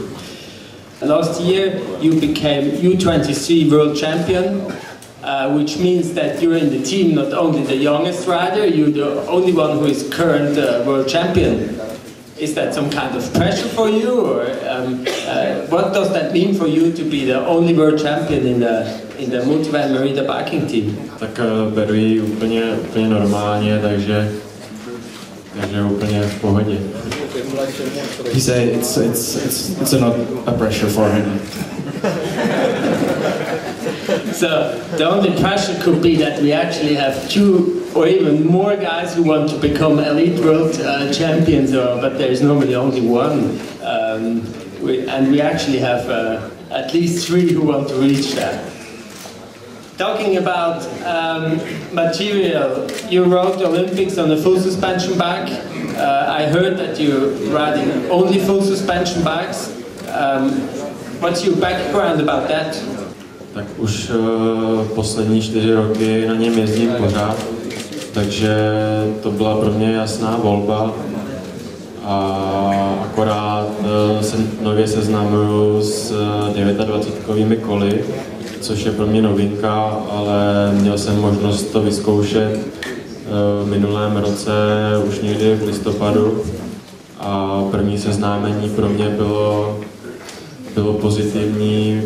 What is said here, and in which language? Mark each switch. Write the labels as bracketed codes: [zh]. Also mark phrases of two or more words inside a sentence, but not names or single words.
[en] Last year you became U23 world champion, which means that you're in the team not only the youngest rider, you're the only one who is current world champion. Is that some kind of pressure for you, or what does that mean for you to be the only world champion in the Multivan Merida biking team? [cs] Tak beru ji úplně normálně, takže úplně v pohodě. [en] He said it's not a pressure for him. So the only pressure could be that we actually have 2 or even more guys who want to become elite world champions, but there's normally only 1. And we actually have at least 3 who want to reach that. Talking about material, you rode the Olympics on a full suspension bike. I heard that you're riding only full suspension bikes. What's your background about that? [cs] Tak už poslední 4 roky na něm jezdím pořád, takže to byla pro mě jasná volba. A akorát se nově seznamuju s 29kovými koly, což je pro mě novinka, ale měl jsem možnost to vyzkoušet v minulém roce, už někdy v listopadu, a první seznámení pro mě bylo pozitivní.